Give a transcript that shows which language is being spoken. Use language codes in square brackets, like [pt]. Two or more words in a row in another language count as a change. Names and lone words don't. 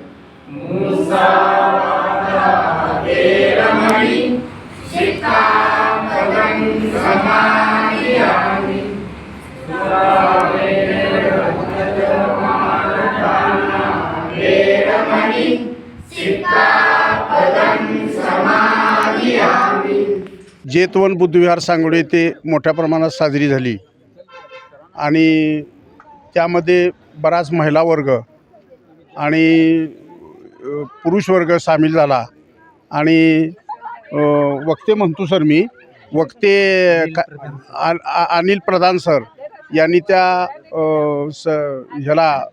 [pi] मुसावादा वेरमणि सिक्खापदं समादियामि वेरमणि सिक्खापदं समादियामि। [mr] जेतवन बुद्धविहार सांगोडे येथे मोठ्या प्रमाणात साजरी झाली आणि त्यामध्ये बराच महिला वर्ग आणि पुरुष वर्ग सामील झाला आणि वक्ते म्हणतो सर मी वक्ते अनिल प्रधान सर यांनी त्या ह्याला